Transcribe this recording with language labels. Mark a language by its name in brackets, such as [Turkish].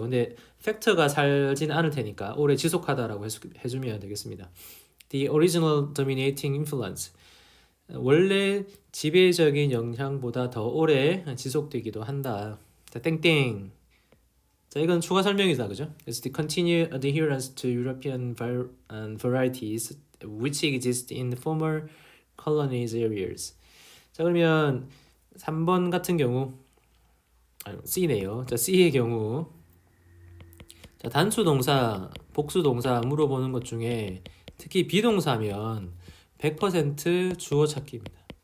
[Korean] 근데 팩터가 살진 않을 테니까 오래 지속하다라고 해주면 되겠습니다. [English] The original dominating influence. [Korean] 원래 지배적인 영향보다 더 오래 지속되기도 한다. 자, 땡땡. 자, 이건 추가 설명이다, 그죠? [English] It's the continued adherence to European varieties which exist in the former colonies areas. [Korean] 자, 그러면 3번 같은 경우 C네요. 자, C의 경우 자, 단수 동사, 복수 동사 물어보는 것 중에 특히 비동사면 100% 주어 찾기입니다.